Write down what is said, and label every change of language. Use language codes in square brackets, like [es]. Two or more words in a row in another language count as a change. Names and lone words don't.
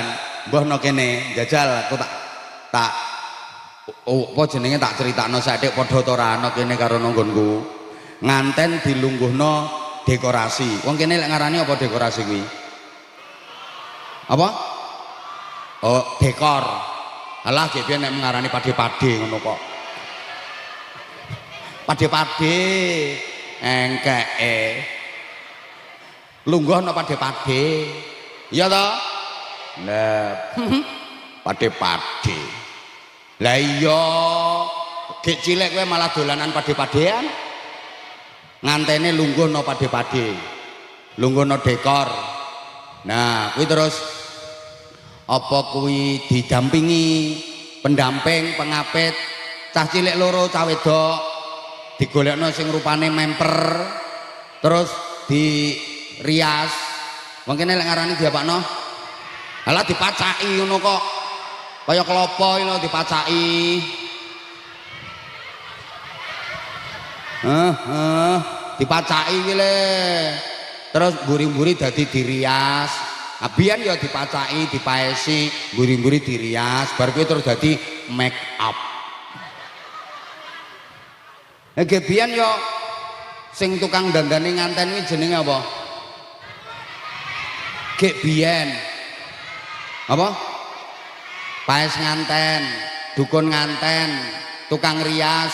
[jv] Mbah no kene jajal aku tak apa jenenge tak critakno sathik padha to ora ana kene karo nanggonku. Nganten dilungguhno dekorasi. Wong kene lek ngarani apa dekorasi kuwi? Apa? Oh, dekor. Alah ge piye nek ngarani pade-pade ngono kok. Pade-pade engkeke. Lungguhno pade-pade. Iya to? Lah, pade-pade. Lah iya, gek cilik kowe malah dolanan pade-padean. Ngantene lungguhno pade-pade. Lungguhno dekor. Nah, kuwi terus apa kuwi didampingi pendamping pengapit cah cilik loro cah wedok digolekno sing rupane memper terus di rias. Mungkin lek ngarani diapakno? Alah dipacaki ngono kok. Kaya klopo lho dipacaki. Dipacaki iki le. Terus mburi-mburi dadi dirias. Abian ya dipacaki, dipaesi, mburi-mburi dirias, bar kuwi terus dadi [en] make up. [jv] Nggih biyen ya sing tukang dandani nganten kuwi jenenge apa? Gek biyen. Apa? Paes nganten, dukun nganten, tukang rias.